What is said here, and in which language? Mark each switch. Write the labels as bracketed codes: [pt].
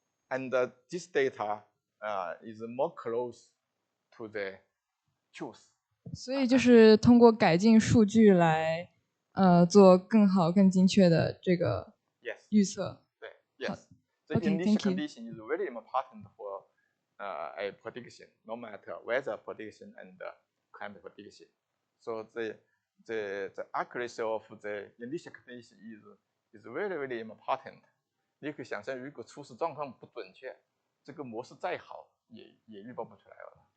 [en] And this data is more close to the truth. [zh] 所以就是通过改进数据来做更好、更精确的这个预测。对。 [en] Yes. The Okay, initial thank you. condition is very important for a prediction, no matter weather prediction and climate prediction. So the accuracy of the initial condition is very very important. [zh] 你可以想象，如果初始状况不准确，这个模式再好也预报不出来了。